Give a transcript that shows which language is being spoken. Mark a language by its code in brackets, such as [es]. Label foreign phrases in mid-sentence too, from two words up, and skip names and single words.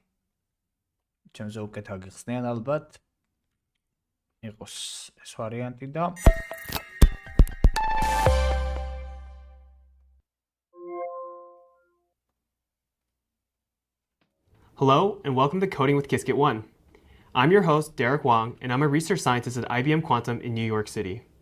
[ka] ჩემზე უკეთ აგიხსნიან ალბათ. იყოს ეს ვარიანტი და [en] Hello, and welcome to Coding with Qiskit 1. I'm your host, Derek Wong, and I'm a research scientist at IBM Quantum in New York City.